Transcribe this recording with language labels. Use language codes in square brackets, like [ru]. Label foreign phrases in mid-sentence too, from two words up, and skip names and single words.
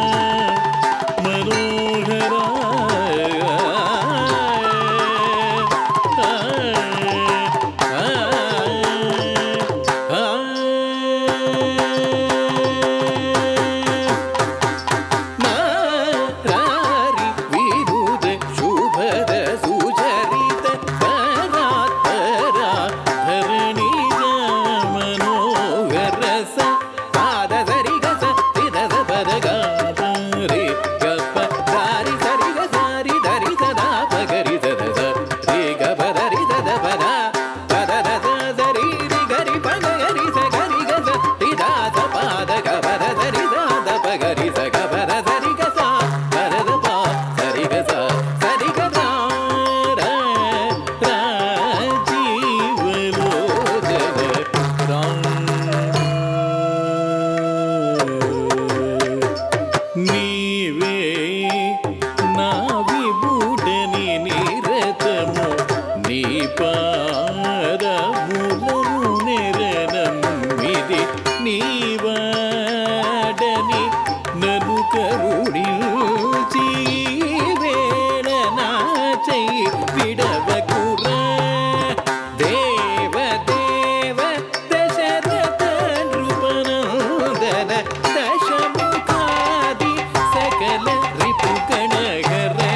[sa] मनोहर मारारि विनुद शुभद सुचरित परात्पर धरणिज मनोहर स पाद सरि ग स रि द स पद ग रे ग प सारि सरि ग सारि धरि स दा प ग रि स द स रे ग प द रि स द प द प द द स स रि रि ग रि प ग ग रि स ग रि ग स रि द स प द ग प द स रि द द प ग रि स ग प द स रि ग स प द द प स रि ग स स रि ग स र [te] राजीवलोचन నీవే నా విభుడని నిరతము నీ పాదములను నెరనమ్మిది నీవాడని నన్ను కరుణించి వేళ నా చెయ్యి విడవకురా దేవ దేవ దశరథ నృపనందన దశముఖాది సకల రిపుగణహరణ